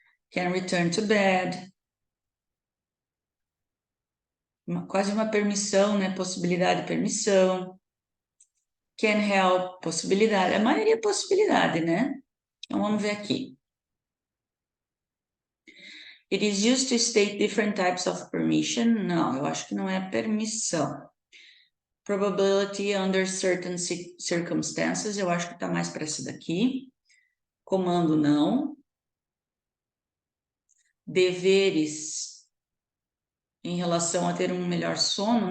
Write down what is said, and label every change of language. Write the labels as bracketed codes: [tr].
[en] can return to bed, [pt] quase uma permissão, né? Possibilidade, permissão, can help, possibilidade, a maioria é possibilidade, né? Então, vamos ver aqui. [en] It is used to state different types of permission. [pt] Não, eu acho que não é permissão. [en] Probability under certain circumstances. [pt] Eu acho que está mais para essa daqui. Comando, não. Deveres em relação a ter um melhor sono.